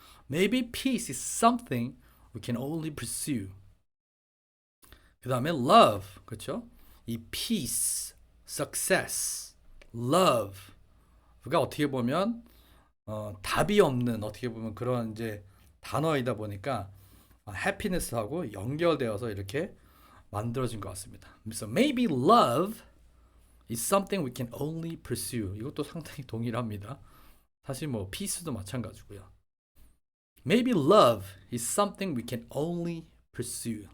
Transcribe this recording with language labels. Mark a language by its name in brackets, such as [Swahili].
[English] Maybe peace is something we can only pursue. [Korean] 그 다음에 love, 그렇죠? 이 peace, success, love가 어떻게 보면 답이 없는 어떻게 보면 그런 이제 단어이다 보니까 happiness하고 연결되어서 이렇게 만들어진 것 같습니다. [English] 그래서 maybe love is something we can only pursue. [Korean] 이것도 상당히 동일합니다. 사실 뭐 peace도 마찬가지고요. [English] Maybe love is something we can only pursue.